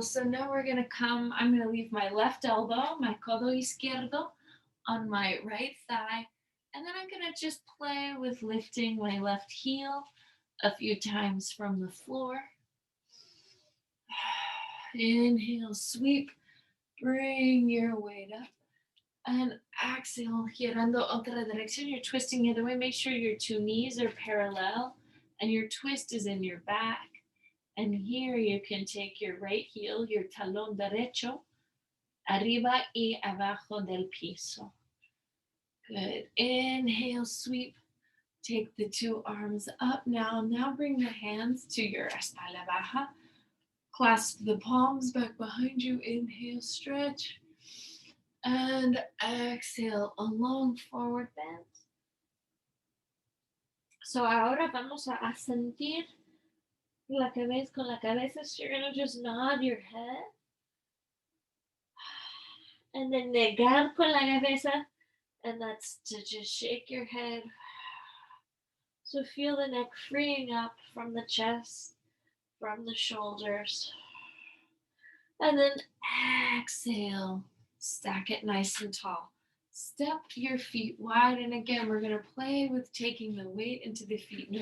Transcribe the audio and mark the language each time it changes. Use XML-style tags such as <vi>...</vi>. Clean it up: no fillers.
<en>So now we're going to come. I'm going to leave my left elbow, my</en> <es>codo izquierdo,</es> <en>on my right thigh. And then I'm going to just play with lifting my left heel a few times from the floor. Inhale, sweep, bring your weight up. And exhale,</en> <es>girando otra dirección.</es> <en>You're twisting the other way. Make sure your two knees are parallel and your twist is in your back. And here you can take your right heel, your</en> <es>talón derecho, arriba y abajo del piso.</es> <en>Good. Inhale, sweep. Take the two arms up now. Now bring the hands to your</en> <es>espalda baja.</es> <en>Clasp the palms back behind you. Inhale, stretch. And exhale, a long forward bend. So</en> <es>ahora vamos a sentir la cabeza con la cabeza.</es> <en>So you're going to just nod your head. And then</en> <es>negar con la cabeza.</es> <en>And that's to just shake your head. So feel the neck freeing up from the chest, from the shoulders. And then exhale. Stack it nice and tall. Step your feet wide. And again, we're going to play with taking the weight into the feet.</en>